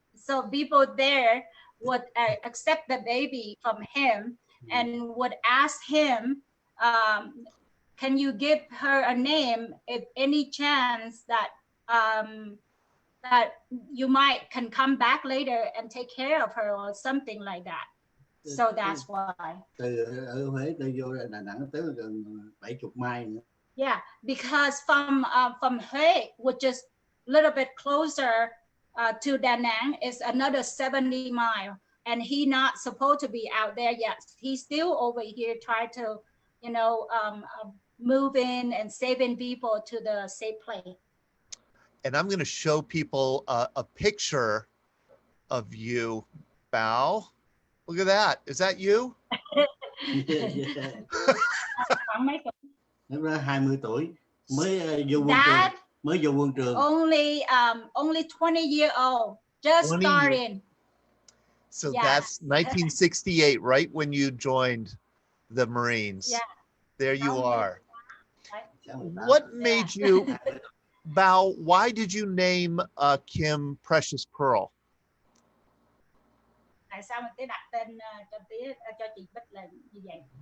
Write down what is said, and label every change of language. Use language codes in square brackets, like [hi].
[en] So people there would accept the baby from him and would ask him, can you give her a name if any chance that that you might can come back later and take care of her or something like that. So that's why. [vi] Từ ở Huế tôi vô Đà Nẵng tới gần 70 mile nữa. [en] Yeah, because from Huế, which is a little bit closer to Da Nang, is another 70 mile, and he not supposed to be out there yet. He's still over here trying to, you know, move in and saving people to the safe place. And I'm going to show people a picture of you, Bao. Look at that. Is that you? [vi] Nó ra 20 tuổi mới vô quân trường, mới vô quân trường. [en] Only 20 years old, just starting. So yeah. That's 1968, right when you joined the Marines. Yeah. There you are. What made you, Bao, why did you name Kim Precious Pearl? [vi] Tại sao mình tới đặt tên cho chị Bích là như vậy?